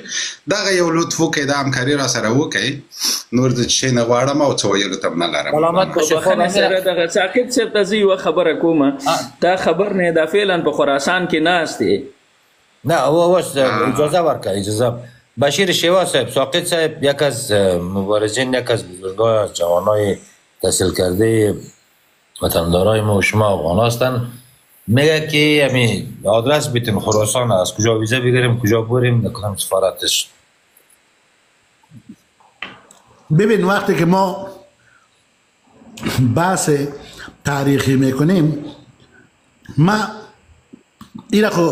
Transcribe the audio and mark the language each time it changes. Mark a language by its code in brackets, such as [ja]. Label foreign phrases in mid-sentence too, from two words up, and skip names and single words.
[ps] دغه یو لطف وکړئ، دا همکاري راسره وکړئ. نور د شی نه غواړم او څه ویلو ته هم نه لرم. بخښنې سره دغه ثاقب صاحب ته زه یوه خبره کومه، دا خبر نه دا فعلا په خراسان کې ناست دی. نه اوس اجازه ورکړه، اجازه. [fa] بشیر شیوا صاحب، ثاقب صاحب یک از مبارزین، یک از بزرگان جوانای تحصیل کرده وطندارای ما و شما افغان هستند. میگه که همین آدرس بیتیم خراسان، از کجا ویزه بگیریم، کجا بریم، نکنم سفارتش. ببین وقتی که ما بحث تاریخی میکنیم ما اینا خب